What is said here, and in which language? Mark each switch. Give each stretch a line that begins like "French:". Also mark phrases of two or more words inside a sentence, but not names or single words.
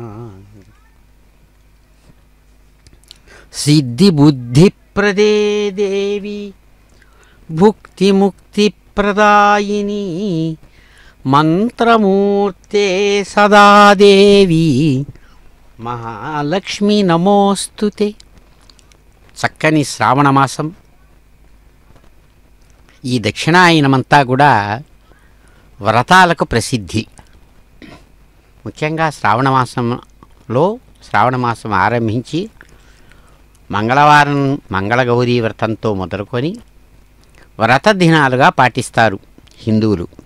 Sanskrit: सिद्धिबुद्धिप्रदे देवी भुक्तिमुक्तिप्रदायिनी मंत्रमूर्ते सदा देवी महालक्ष्मी नमोस्तुते।
Telugu: చక్కని శ్రావణ మాసం ఈ దక్షిణాయనమంతా కూడా వ్రతాలకు ప్రసిద్ధి. ముఖ్యంగా శ్రావణ మాసం ఆరంభించి మంగళవారం మంగళగౌరీ వ్రతంతో మొదలుకొని వ్రత దినాలుగా పాటిస్తారు హిందువులు.